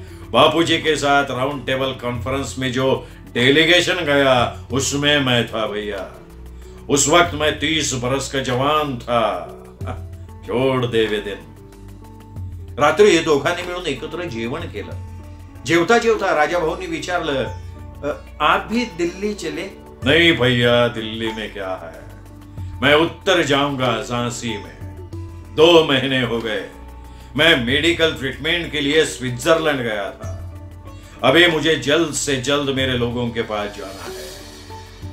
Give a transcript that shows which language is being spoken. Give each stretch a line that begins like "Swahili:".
Hindi: बापूजी के साथ round table conference में जो डेलीगेशन गया, उसमें मैं था भैया. उस वक्त मैं 30 बरस का जवान था. छोड़ दे वे दिन.
Marathi: रात्री दोघांनी मिळून एकत्र जेवण केलं. जेवता जेवता राजाभाऊंनी विचारलं,
Hindi: आप भी दिल्ली चले? नहीं भैया, दिल्ली में क्या है, मैं उत्तर जाऊंगा झांसी में. 2 महीने हो गए. मैं मेडिकल ट्रीटमेंट के लिए स्विट्जरलैंड गया था. अभी मुझे जल्द से जल्द मेरे लोगों के पास जाना है.